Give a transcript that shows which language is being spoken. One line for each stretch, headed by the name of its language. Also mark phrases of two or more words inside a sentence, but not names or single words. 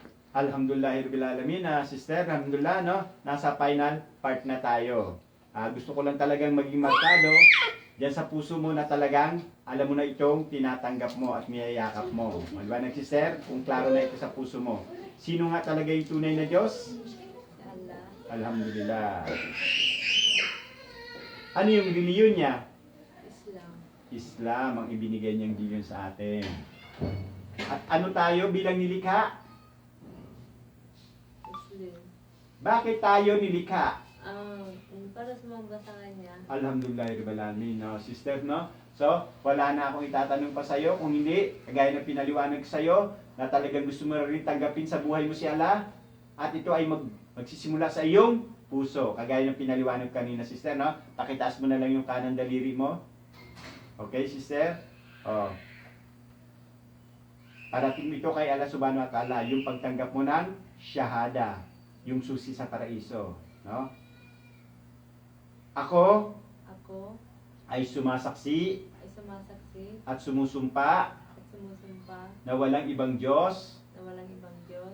Arabic: الحمد لله رب العالمين، sister، الحمد لله,
Filipino: no? Nasa final part na tayo. Gusto ko lang talagang maging markado diyan sa puso mo na talagang alam mo na itong tinatanggap mo at niyayakap mo. Maliwanag, sister, kung klaro na ito sa puso mo. Sino nga talaga yung tunay na Diyos? Allah. Alhamdulillah. Ano yung reliyon niya? Islam. Islam ang ibinigay niyang reliyon sa atin. At ano tayo bilang nilikha? Muslim. Bakit tayo nilikha? Para sumamba sa kanya.
Arabic: الحمد لله رب العالمين,
Filipino: no, sister, no? So, wala na akong itatanong pa sa'yo. Kung hindi, kagaya ng pinaliwanag sa'yo, na talagang gusto mo rin tanggapin sa buhay mo si Allah, at ito ay magsisimula sa iyong puso. Kagaya ng pinaliwanag kanina, sister, no? Pakitaas mo na lang yung kanang daliri mo. Okay, sister? Oh. Parating ito kay Allah
Arabic: سبحانه وتعالى,
Filipino: yung pagtanggap mo ng shahada, yung susi sa paraiso, no? Ako ay sumasaksi ay sumasaksi at sumusumpa at sumusumpa na walang ibang Diyos na walang ibang Diyos